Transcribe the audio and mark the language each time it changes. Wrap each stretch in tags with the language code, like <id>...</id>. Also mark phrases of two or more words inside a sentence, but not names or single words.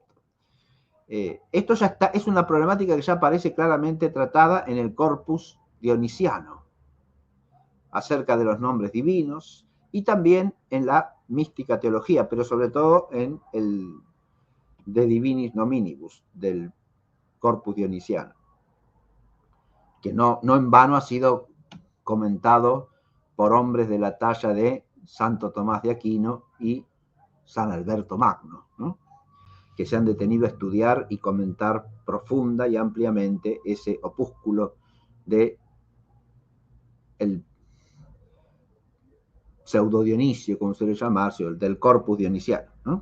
<es>Esto ya está, es una problemática que ya aparece claramente tratada en el corpus dionisiano, acerca de los nombres divinos, y también en la mística teología, pero sobre todo en el De Divinis Nominibus, del corpus dionisiano, que no en vano ha sido comentado por hombres de la talla de Santo Tomás de Aquino y San Alberto Magno, ¿no? Que se han detenido a estudiar y comentar profunda y ampliamente ese opúsculo de el pseudo Dionisio, como se le llama, o del corpus dionisiano, ¿no?</es>